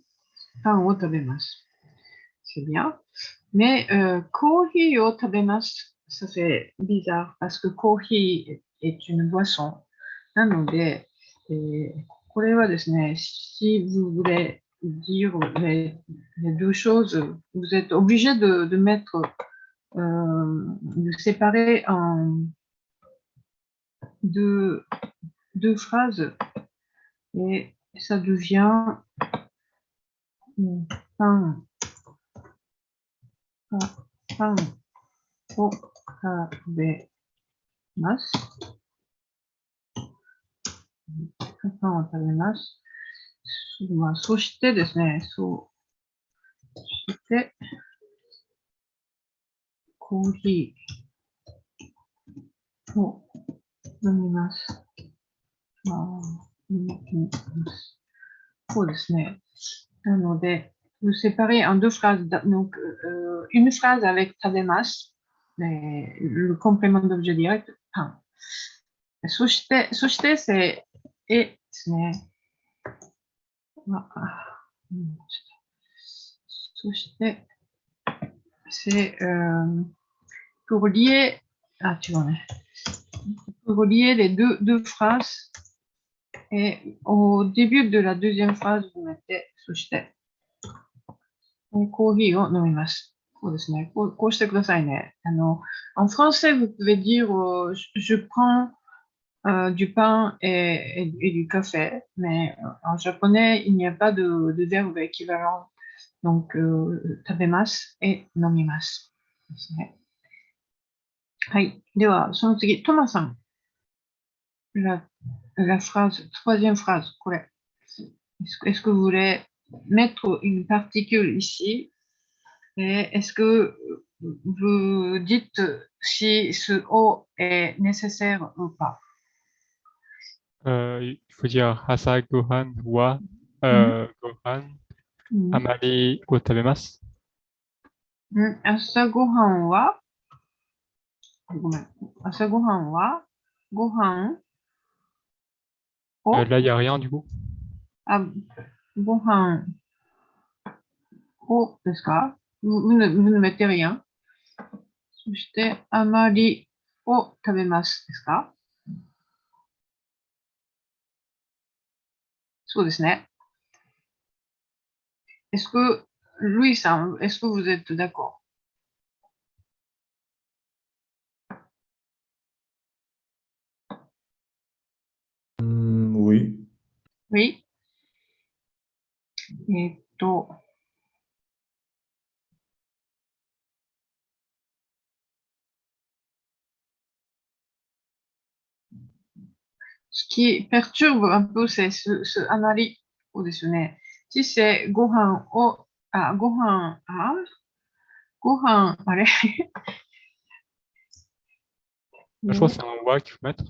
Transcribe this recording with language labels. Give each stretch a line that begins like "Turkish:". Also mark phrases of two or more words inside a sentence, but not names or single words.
Japanese: パンを食べます。
French: C'est bien. Mais
Japanese: コーヒーを食べます,
French: ça fait bizarre parce que coffee est une boisson.
Japanese: なので、これはですね、
French: si vous voulez dire les deux choses, vous êtes obligé de mettre, de séparer en deux phrases et ça devient
Japanese: パン、パンを食べます. パンを食べます。まあ、そしてですね、そして、コーヒーを飲みます。飲みます。そうですね。なので、
French: vous séparez en deux phrases. Donc, une phrase avec tabemas, le complément d'objet direct, pain.
Japanese: そして
French: c'est et
Japanese: ですね。
French: そして、c'est pour lier, tu vois, pour lier les deux phrases, et au début de la deuxième phrase, vous mettez
Japanese: そして、コーヒーを飲みます。そうですね。こうしてくださいね。
French: en français, vous pouvez dire je prends du pain et du café, mais en japonais, il n'y a pas de verbe équivalent. Donc,
Japanese: 食べますet 飲みますですね。はい。では、その次、トマさん。
French: la phrase, troisième phrase, correct. Est-ce que vous voulez mettre une particule ici et est-ce que vous dites si ce O est nécessaire ou pas? Il faut dire
Japanese: 朝ごはんはご飯あまりを食べます. 朝ごはんは、ごめん。朝ごはんは、ご飯を、
French: Là, il n'y a rien du coup.
Japanese: あ、ご飯をですか
French: vous ne mettez rien.
Japanese: そして、あまりを食べますですかそうですね。
French: Est-ce que, Louis さん、est-ce que vous êtes d'accord? Oui. Oui. えーっと、ce qui perturbe un peu, c'est ce analiをですね。si c'est
Japanese: ご飯を、ご飯、ご飯、あれ
French: Je pense que c'est un wa qu'il faut mettre.